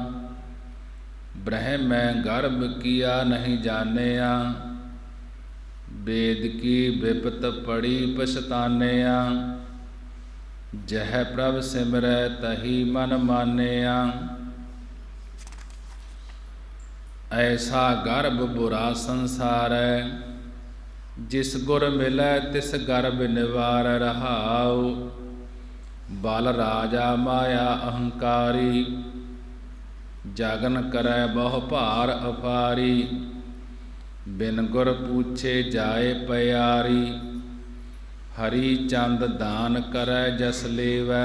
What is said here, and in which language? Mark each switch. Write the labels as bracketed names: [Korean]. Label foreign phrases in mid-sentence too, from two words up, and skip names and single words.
[Punjabi] ਬ੍ਰਹਮੈ ਗਰਭ ਕੀਆ ਨਹੀਂ ਜਾਣਿਆ, ਵੇਦ ਕੀ ਬਿਪਤ ਪੜੀ ਪਛਤਾਨਿਆ, ਜਹ ਪ੍ਰਭ ਸਿਮਰੈ ਤਹੀ ਮਨ ਮਾਨਿਆ, ਐਸਾ ਗਰਭ ਬੁਰਾ ਸੰਸਾਰੈ, ਜਿਸ ਗੁਰ ਮਿਲੈ ਤਿਸ ਗਰਭ ਨਿਵਾਰ ਰਹਾਉ। ਬਲ ਰਾਜਾ ਮਾਇਆ ਅਹੰਕਾਰੀ, ਜਗਨ ਕਰੈ ਬਹੁ ਭਾਰ ਅਪਾਰੀ। ਬਿਨ ਗੁਰ ਪੂਛੇ ਜਾਏ ਪਿਆਰੀ, ਹਰਿ ਚੰਦ ਦਾਨ ਕਰੈ ਜਸ ਲੇਵੈ।